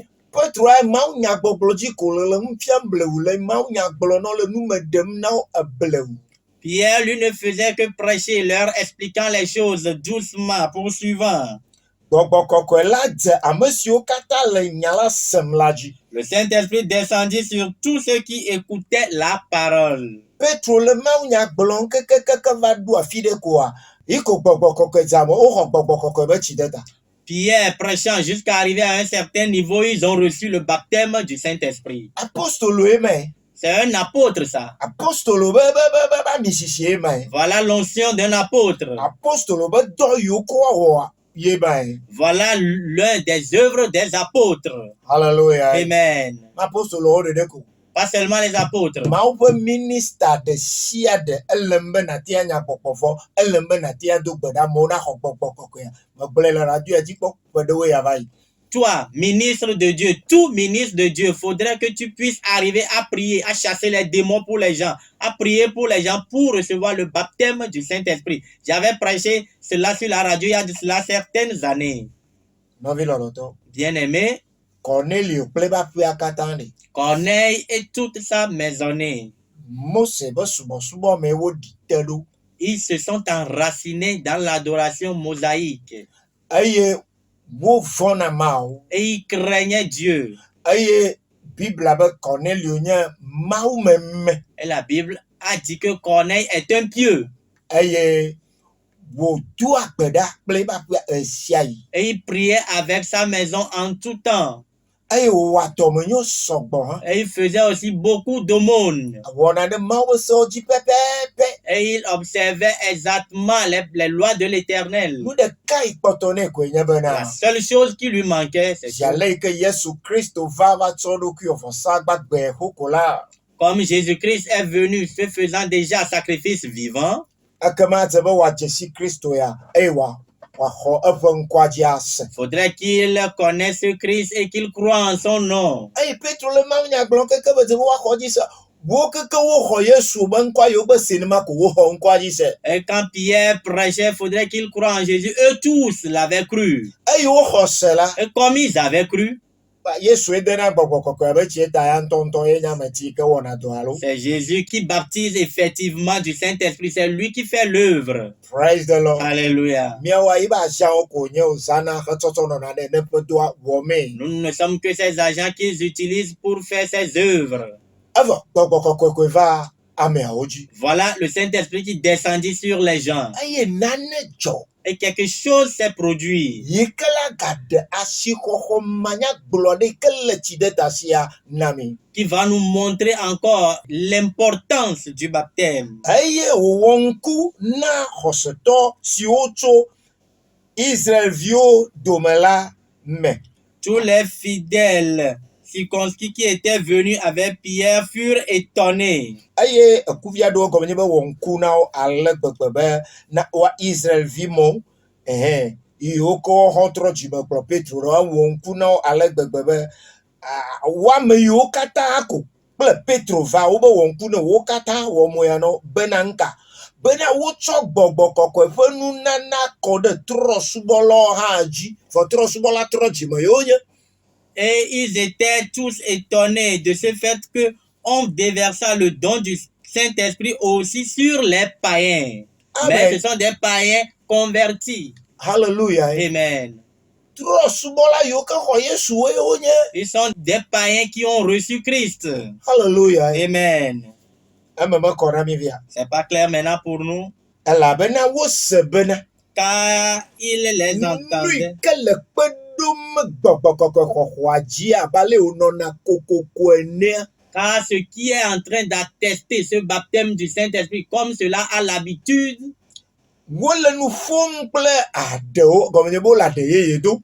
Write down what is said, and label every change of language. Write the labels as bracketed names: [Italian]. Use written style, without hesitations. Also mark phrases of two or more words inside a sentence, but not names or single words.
[Ewe] Petroa Mawu nya gbɔgblɔ dzi ko le nu fiam blewu le Mawu nya gblɔ na wo le nu me ɖem na wo eblewu. [French] Pierre, lui, ne faisait que prêcher, leur expliquant les choses doucement, poursuivant. [Ewe] Gbɔgbɔ kɔkɔe la dze ame siwo katã le nya la sem la dzi. [French] Le Saint-Esprit descendit sur tous ceux qui écoutaient la parole. [Ewe] Petro le Mawu nya gblɔm kekekeke va ɖo afi ɖe koa, yi ko gbɔgbɔ kɔkɔe dze ame woxɔ gbɔgbɔ kɔkɔe be tsi ɖe ta. [French] Pierre prêchant jusqu'à arriver à un certain niveau, ils ont reçu le baptême du Saint-Esprit. [Ewe] Apostolo eme. [French] C'est un apôtre, ça. [Ewe] Apostolo be misisi eme. [French] Voilà l'onction d'un apôtre. [Ewe] Apostolo be dɔ yiwo koa wɔa ye eme. [French] Voilà l'un des œuvres des apôtres. Hallelujah. Amen. [Ewe] Apostolo wo ɖeɖe ko. [French] Pas seulement les apôtres. [Ewe] Mawu ƒe minista ɖe sia ɖe ele be natia nya gbɔgbɔ vɔ, ele be natia do gbe ɖa amewo naxɔ gbɔgbɔ kɔkɔea. Megblɔe le radio dzi kpɔ ƒe ɖewoe ya va yi. [French] Toi, ministre de Dieu, tout ministre de Dieu, faudrait que tu puisses arriver à prier, à chasser les démons pour les gens, à prier pour les gens pour recevoir le baptême du Saint-Esprit. J'avais prêché cela sur la radio il y a de cela certaines années. [Ewe] Nɔvi lɔlɔtɔ. [French] Bien-aimé, [Ewe] Cornelio kple eƒe aƒea katã ɖe. [French] Corneille et toute sa maisonnée, [Ewe] Mose be subɔsubɔme woɖi te ɖo. [French] ils se sont enracinés dans l'adoration mosaïque [Ewe] Eye wovɔna Mawu. [French] et ils craignaient Dieu. [Ewe] Eye Biblia be Cornelio nye Mawu meme. [French] Et la Bible a dit que Corneille est un pieux. [Ewe] Eye wòdo agbe ɖa kple eƒe aƒea sia yi. [French] Et il priait avec sa maison en tout temps. [Ewe] Eye wòwɔ atɔmenyo sɔgbɔ. [French] Et il faisait aussi beaucoup d'aumônes. [Ewe] Wɔna ɖe Mawu ƒe sewo dzi pɛpɛpɛ. [French] Et il observait exactement les lois de l'Éternel. [Ewe] Nu ɖeka yi kpɔtɔ nɛ koe nye [French] La [Ewe] bena [French] seule chose qui lui manquait, c'est [Ewe] zi ale yi ke Yesu Kristo va tsɔ eɖokui wɔ vɔsa gbagbe xoko la. [French] comme Jésus-Christ est venu se faisant déjà sacrifice vivant, [Ewe] Ekema dze be wòadze si Kristo ya eye wòaxɔ eƒe ŋkɔa dzi ase. [French] faudrait qu'il connaisse Christ et qu'il croit en son nom. [Ewe] Eye Petro le Mawunya gblɔm keke be dze be woaxɔ dzi se. Wo keke woxɔ Yesu be ŋkɔa yewo be senema ko woxɔ ŋkɔa dzi se. [French] Et quand Pierre prêchait, faudrait qu'il croit en Jésus. Eux tous l'avaient cru. [Ewe] Eye woxɔ se la. [French] Et comme ils avaient cru, [Ewe] Yesu dena gbɔgbɔ kɔkɔe be tsi ta ya ŋutɔŋutɔ ye nye ame ti ke wɔna dɔ alo. [French] c'est Jésus qui baptise effectivement du Saint-Esprit. C'est lui qui fait l'œuvre. [English] Praise the Lord. [French] Alléluia. [Ewe] Miawo yi be asiawo ko nye wòzana hetsɔtsɔ nɔna ɖe ne ƒe doa wɔmee. [French] Nous ne sommes que ces agents qu'ils utilisent pour faire ces œuvres. [Ewe] Evɔ gbɔgbɔ kɔkɔe koe va ameawo dzi. [French] Voilà le Saint-Esprit qui descendit sur les gens. [Ewe] Eye nane dzɔ. [French] Et quelque chose s'est produit [Ewe] Yi ke la gaɖe asixɔxɔ manyagblɔ ɖe ke le tsi ɖe ta sia na mi. [French] qui va nous montrer encore l'importance du baptême. [Ewe] Eye wòwɔ ŋku na xɔsetɔ siwo tso Israelviwo dome la me. [French] Tous les fidèles circoncis qui étaient venus avec Pierre furent étonnés. [Ewe] Eye ekuvia aɖewo gɔme nye be wɔ ŋku na wo ale gbegbe be na wa Israelvi mo yiwo ke woaxɔ trɔ dzime kplɔ Petro ɖo wɔ ŋku na wo ale gbegbe be woame yiwo katã ko kple Petro va wobe wɔ ŋku ne wo katã wɔ mo ya no bena ŋka bena wotsɔ gbɔgbɔ kɔkɔe ƒe nunana kɔ ɖe trɔsubɔlawo hã dzi vɔ trɔsubɔla trɔ dzime yewo nye. [French] Et ils étaient tous étonnés de ce fait que on déversa le don du Saint-Esprit aussi sur les païens. Amen. Mais ce sont des païens convertis. Hallelujah. Amen. [Ewe] Trɔsubɔla yiwo ke xɔ Yesuwo yewo nye. [French] Ils sont des païens qui ont reçu Christ. Hallelujah. Amen. [Ewe] Eme mekɔ na mi via. [French] C'est pas clair maintenant pour nous, [Ewe] Elabena wose bena [French] car ils les [Ewe] nu [French] entendaient. [Ewe] yi ke le kpe ɖom gbɔgbɔ kɔkɔe xɔxɔa dzi abe ale wònɔna kokoko enea. [French] Car ce qui est en train d'attester ce baptême du Saint-Esprit, comme cela a l'habitude, [Ewe] Wole nu ƒom kple aɖewo gɔme nye be wole aɖe yeye do